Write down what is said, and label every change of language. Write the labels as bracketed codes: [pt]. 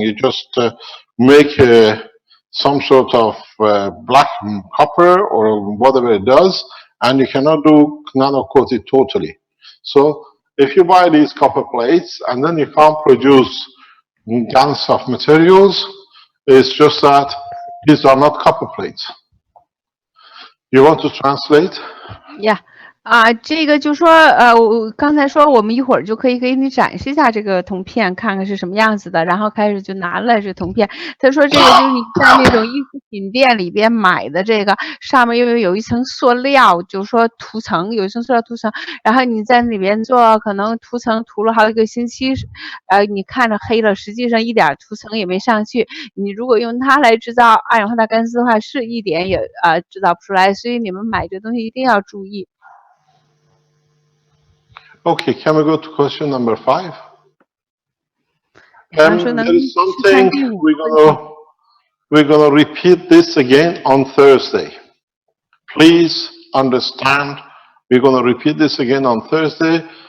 [en] You just make some sort of black copper or whatever it does, and you cannot do nano coat it totally. So if you buy these copper plates and then you can't produce GANs of materials, it's just that these are not copper plates. You want to translate? Yeah. [zh] 这个就说，我刚才说我们一会儿就可以给你展示一下这个铜片，看看是什么样子的。然后开始就拿了这铜片，他说这个就是你在那种艺术品店里边买的，这个上面又有一层塑料，就是说涂层，有一层塑料涂层，然后你在里边做，可能涂层涂了好几个星期，你看着黑了，实际上一点涂层也没上去。你如果用它来制造二氧化碳干丝的话，是一点也制造不出来。所以你们买这东西一定要注意。 [en] Okay, can we go to question number 5? [zh] 比方说 [en] There [zh] 能 [en] is [zh] 去看 [en] something [zh] 第5个问题。 [en] we're gonna repeat this again on Thursday. Please understand, we're gonna repeat this again on Thursday.